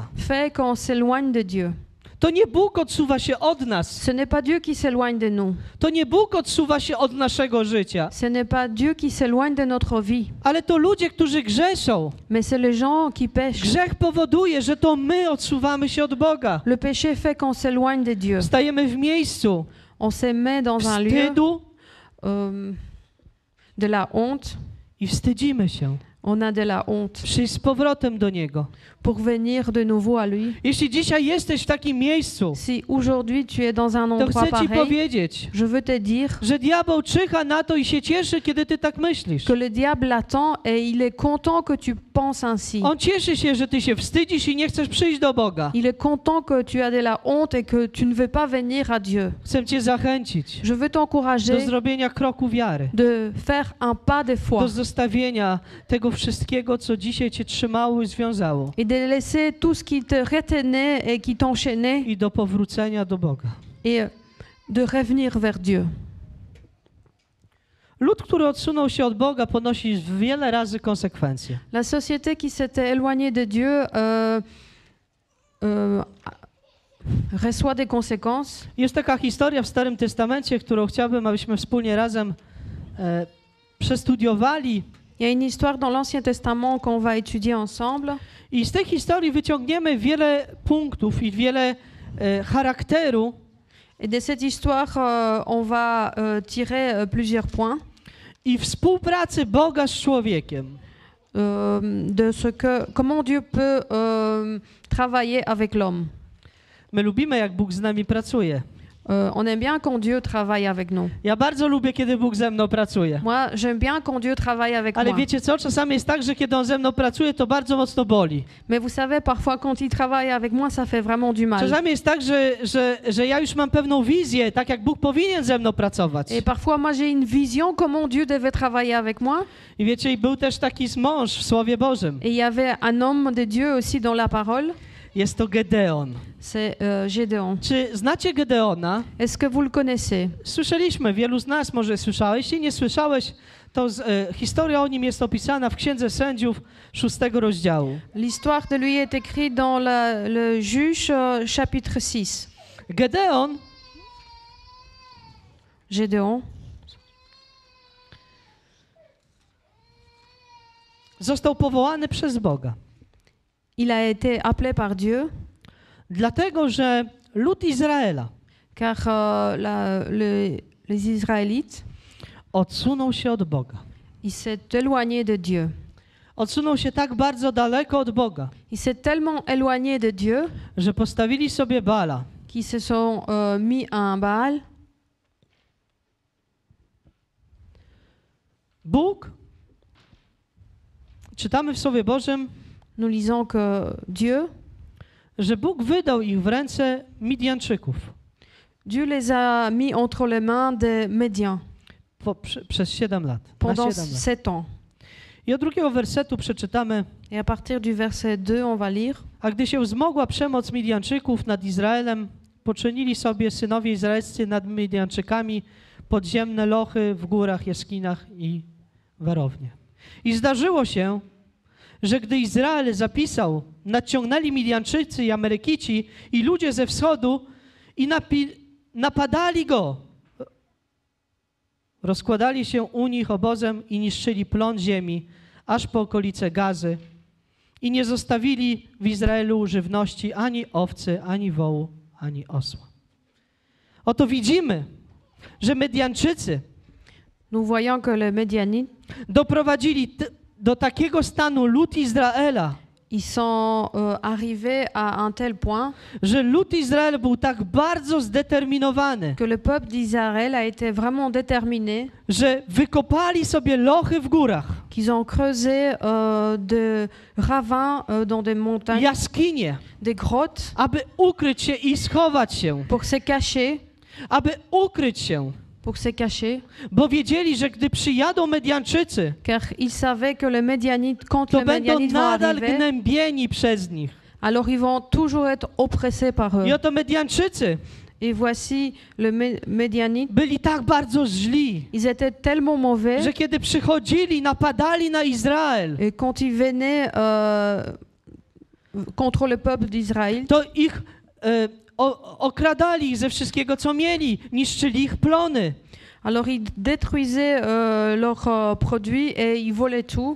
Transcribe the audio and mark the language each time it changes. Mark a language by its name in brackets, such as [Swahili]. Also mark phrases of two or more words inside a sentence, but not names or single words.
[French] fait qu'on s'éloigne de Dieu. [Polish] To nie Bóg odsuwa się od nas. [French] Ce n'est pas Dieu qui s'éloigne de nous. [Polish] To nie Bóg odsuwa się od naszego życia. [French] Ce n'est pas Dieu qui s'éloigne de notre vie, [Polish] Ale to ludzie, którzy grzeszą. [French] mais c'est les gens qui pêchent. [Polish] Grzech powoduje, że to my odsuwamy się od Boga. [French] Le péché fait qu'on s'éloigne de Dieu. [Polish] Stajemy w miejscu [French] On se met dans un lieu [Polish] wstydu [French] de la honte. [Polish] i wstydzimy się [French] On a de la honte [Polish] przyjść z powrotem do Niego. [French] pour venir de nouveau à lui. [Polish] Jeśli dzisiaj jesteś w takim miejscu, [French] Si aujourd'hui tu es dans un [Polish] to [French] endroit [Polish] chcę Ci [French] pareil, [Polish] powiedzieć, [French] je veux te dire [Polish] że diabeł czyha na to i się cieszy, kiedy Ty tak myślisz. [French] que le diable attend et il est content que tu penses ainsi. [Polish] On cieszy się, że Ty się wstydzisz i nie chcesz przyjść do Boga. [French] Il est content que tu as de la honte et que tu ne veux pas venir à Dieu. [Polish] Chcę Cię zachęcić [French] Je veux [Polish] do [French] t'encourager [Polish] zrobienia kroku wiary, [French] de faire un pas de foi [Polish] do zostawienia tego wszystkiego, co dzisiaj Cię trzymało i związało [French] et de laisser tout ce qui te retenait et qui t'enchaînait [Polish] i do powrócenia do Boga. [French] et de revenir vers Dieu. [Polish] Lud, który odsunął się od Boga, ponosi wiele razy konsekwencje. [French] La société qui s'était éloignée de Dieu reçoit des conséquences. [Polish] Jest taka historia w Starym Testamencie, którą chciałbym, abyśmy wspólnie razem przestudiowali. [French] Il y a une histoire dans l'Ancien Testament qu'on va étudier ensemble. [Polish] I z tej historii wyciągniemy wiele punktów i wiele charakteru [French] Et de cette histoire, on va tirer plusieurs points [Polish] i współpracy Boga z człowiekiem. [French] de ce que, comment Dieu peut travailler avec l'homme. [Polish] My lubimy, jak Bóg z nami pracuje. [French] On aime bien quand Dieu travaille avec nous. [Polish] Ja bardzo lubię, kiedy Bóg ze mną pracuje. [French] Moi, j'aime bien quand Dieu travaille avec [Polish] Ale [French] moi. [Polish] wiecie co? Czasami jest tak, że kiedy On ze mną pracuje, to bardzo mocno boli. [French] Mais vous savez, parfois, quand il travaille avec moi, ça fait vraiment du mal. [Polish] Czasami jest tak, że ja już mam pewną wizję, tak jak Bóg powinien ze mną pracować. [French] Et parfois, moi, j'ai une vision comment Dieu devait travailler avec moi. [Polish] I wiecie, i był też taki mąż w Słowie Bożym. [French] Et il y avait un homme de Dieu aussi dans la parole. [Polish] Jest to Gedeon. [French] C'est Gédéon. [Polish] Czy znacie Gedeona? [French] Est-ce que vous le connaissez? [Polish] Słyszeliśmy, wielu z nas może słyszałeś. Jeśli nie słyszałeś, to historia o nim jest opisana w Księdze Sędziów 6 rozdziału. [French] L'histoire de lui est écrite dans le Juge chapitre 6. [Polish] Gedeon [French] Gédéon [Polish] został powołany przez Boga, [French] il a été appelé par Dieu [Polish] dlatego że lud Izraela [French] car les Israélites, [Polish] odsunął się od Boga. [French] il s'est éloigné de Dieu. [Polish] Odsunął się tak bardzo daleko od Boga, [French] Il s'est tellement éloigné de Dieu [Polish] że postawili sobie Baala. [French] qu'ils se sont mis à un Baal. [Polish] Bóg, czytamy w Słowie Bożym, [French] Nous lisons que Dieu, [Polish] że Bóg wydał ich w ręce Midianczyków. [French] Dieu les a mis entre les mains des Médians [Polish] Przez 7 lat. Na [French] pendant [Polish] 7 lat. [French] 7 ans. [Polish] I od 2 wersetu przeczytamy: [French] Et à partir du verset 2, on va lire. [Polish] A gdy się wzmogła przemoc Midianczyków nad Izraelem, poczynili sobie synowie izraelscy nad Midianczykami podziemne lochy w górach, jaskiniach i warownie. I zdarzyło się, że gdy Izrael zapisał, nadciągnęli Midianczycy i Amerykici i ludzie ze wschodu i napadali go. Rozkładali się u nich obozem i niszczyli plon ziemi, aż po okolice Gazy. I nie zostawili w Izraelu żywności ani owcy, ani wołu, ani osła. Oto widzimy, że Medianczycy [French] Nous voyons que les Médianites, [Polish] doprowadzili do takiego stanu lud Izraela, [French] ils sont arrivés à un tel point [Polish] że lud Izrael był tak bardzo zdeterminowany, [French] que le peuple d'Israël a été vraiment déterminé, [Polish] że wykopali sobie lochy w górach, [French] qu'ils ont creusé des ravins dans des montagnes, [Polish] jaskinie, [French] des grottes, [Polish] aby ukryć się i schować się, [French] pour se cacher, [Polish] aby ukryć się, bo wiedzieli, że gdy przyjadą Medianczycy, [French] car ils savaient que les Médianites, quand [Polish] to [French] les [Polish] będą [French] Médianites vont [Polish] nadal [French] arriver, [Polish] gnębieni przez nich. [French] alors ils vont toujours être oppressés par eux. [Polish] I oto Medianczycy [French] Et voici, les Médianites, [Polish] byli tak bardzo źli, [French] ils étaient tellement mauvais, [Polish] że kiedy przychodzili, napadali na Izrael, [French] et quand ils venaient contre le peuple d'Israël, [Polish] to ich okradali ich ze wszystkiego, co mieli, niszczyli ich plony. [French] alors ils détruisaient leurs produits et ils volaient tout.